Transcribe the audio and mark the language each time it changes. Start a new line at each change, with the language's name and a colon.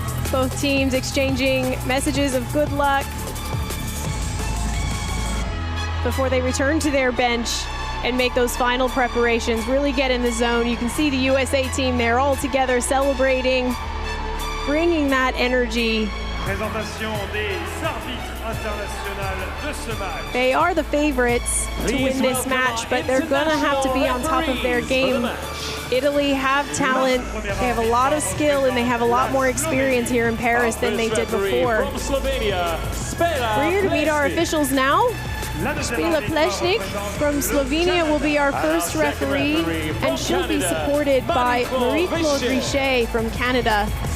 English: Both teams exchanging messages of good luck before they return to their bench and make those final preparations, really get in the zone. You can see the USA team there all together celebrating, bringing that energy.
French: Présentation des arbitres internationaux de ce match.
English: They are the favorites to win this match, but they're going to have to be on top of their game. Italy have talent, they have a lot of skill, and they have a lot more experience here in Paris than they did before. We're here to meet our officials now. Spila Plešnik from Slovenia will be our first referee, and she'll be supported by Marie-Claude Richet from Canada.